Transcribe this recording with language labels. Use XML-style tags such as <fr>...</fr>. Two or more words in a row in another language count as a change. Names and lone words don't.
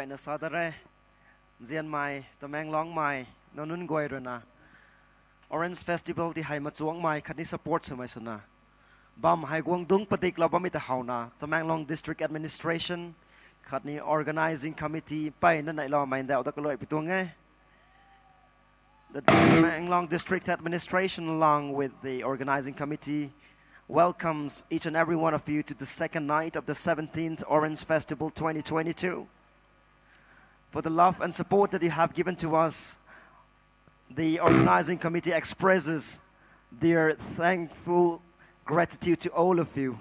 <nbu>na sadare zian mai tameng long mai nonun goi rona Orange Festival ti hai ma chuang mai khani support samai suna bam hai guangdong patik la bam ta hauna tameng long</nbu> <en>district administration</en> <nbu>khani</nbu> <en>organizing committee</en> <nbu>pai na nai lo mai da da kaloi pitung nge</nbu> <en>the Tameng Long district administration along with the organizing committee welcomes each and every one of you to the second night of the 17th Orange Festival 2022. For the love and support that you have given to us, the organizing committee expresses their thankful gratitude to all of you.</en>